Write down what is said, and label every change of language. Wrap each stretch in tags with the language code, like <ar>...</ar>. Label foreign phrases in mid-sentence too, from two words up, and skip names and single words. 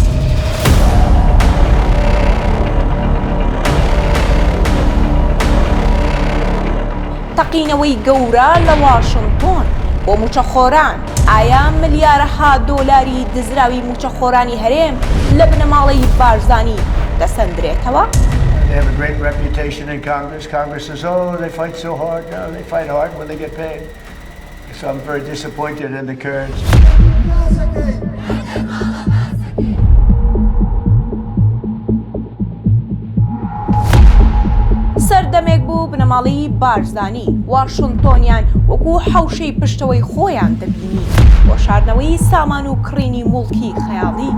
<ckb>تەقینەوەی گەورە لە واشنتۆن بۆ موچەخۆران. ئایا ملیارەها دۆلاری دزراوی موچەخۆرانی هەرێم لە بنەماڵەی بارزانی دەسەندرێتەوە؟</ckb> <en>They have a great reputation in Congress. Congress says, oh, they fight so hard. No, they fight hard when they get paid. So I'm very disappointed in the Kurds.</en> <ckb>سەردەمێک بوو بنەماڵی بارزانی واشنتۆنیان وەکو حەوشەی پشتەوەی خۆیان دەبینی بۆ شاردنەوەی سامان و کڕینی موڵکی خەیاڵی.</ckb>